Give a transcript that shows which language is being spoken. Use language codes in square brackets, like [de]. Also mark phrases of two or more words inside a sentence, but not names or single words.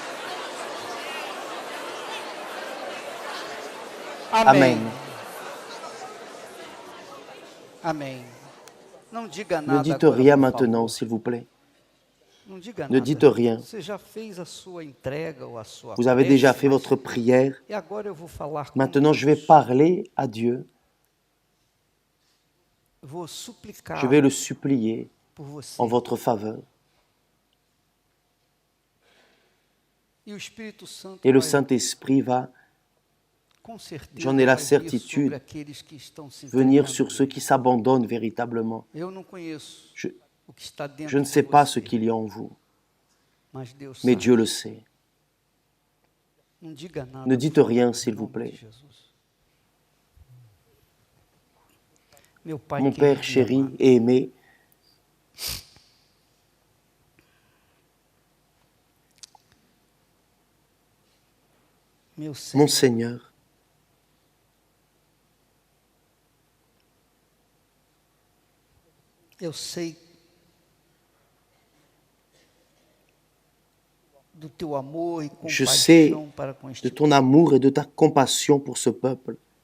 [pt] Amém. [fr] Amen. [pt] Amém. Não diga [fr] Ne [pt] nada [fr] dites [pt] agora, [fr] rien [pt] por [fr] maintenant, [pt] favor. [fr] s'il vous plaît. [pt] Não diga [fr] Ne [pt] nada. [fr] dites rien. [pt] Você já fez a sua entrega ou a sua [fr] Vous avez [pt] prece, [fr] déjà fait [pt] mas- [fr] votre prière. [pt] E agora eu vou falar com [fr] Maintenant, je vais [pt] Deus. [fr] parler à Dieu. [pt] Vou suplicar [fr] Je vais le supplier [pt] por você. [fr] en votre faveur. [pt] E o Espírito Santo [fr] Et le [pt] vai, [fr] Saint-Esprit va [pt] com certeza, [fr] j'en ai la [pt] vai vir [fr] certitude, [pt] sobre aqueles que estão se [fr] venir [pt] entregando. [fr] sur ceux qui s'abandonnent véritablement. [pt] Eu não conheço [fr] Je, [pt] o que está dentro [fr] je ne [pt] de [fr] sais pas [pt] você, [fr] ce qu'il y a en vous, [pt] mas Deus [fr] mais [pt] sabe. [fr] Dieu le sait. [pt] Não diga nada, [fr] Ne [pt] por [fr] dites [pt] favor, [fr] rien, [pt] em [fr] s'il vous [pt] nome [fr] plaît. [pt] de Jesus. Meu Pai [fr] Mon [pt] querido [fr] Père [pt] e [fr] chéri [pt] amado, [fr] et aimé, mon Seigneur, je sais de ton amour et de ta compassion pour ce peuple.